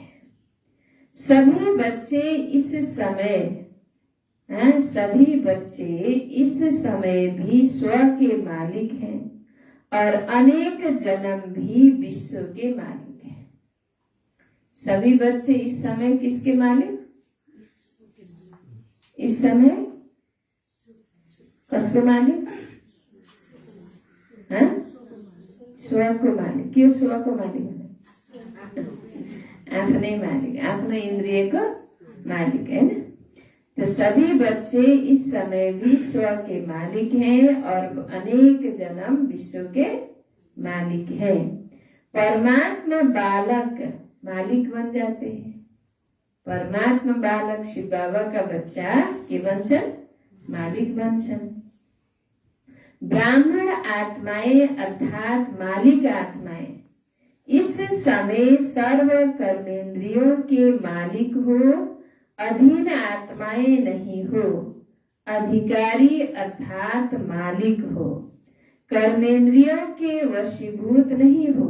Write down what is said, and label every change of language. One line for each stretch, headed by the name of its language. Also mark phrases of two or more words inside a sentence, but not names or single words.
Hindi: सभी बच्चे इस समय भी स्व के मालिक हैं और अनेक जन्म भी विश्व के मालिक हैं। सभी बच्चे इस समय किसके मालिक? इस समय
Nepali: कसको मालिक?
Hindi: स्व को मालिक। क्यों स्व को मालिक?
Nepali: आफ्नै मालिक, आफ्नो इन्द्रियको मालिक
Hindi: है ना। तो सभी बच्चे इस समय भी स्व के मालिक हैं और अनेक जन्म विश्व के मालिक हैं। परमात्मा बालक मालिक बन जाते हैं। परमात्मा बालक शिव बाबा का बच्चा
Nepali: के बन्छन्? मालिक बन्छन्।
Hindi: ब्राह्मण आत्माएं अर्थात मालिक आत्माएं इस समय सर्व कर्मेंद्रियों के मालिक हो, अधीन आत्माएं नहीं हो। अधिकारी अर्थात मालिक हो, कर्मेंद्रियों के वशीभूत नहीं हो।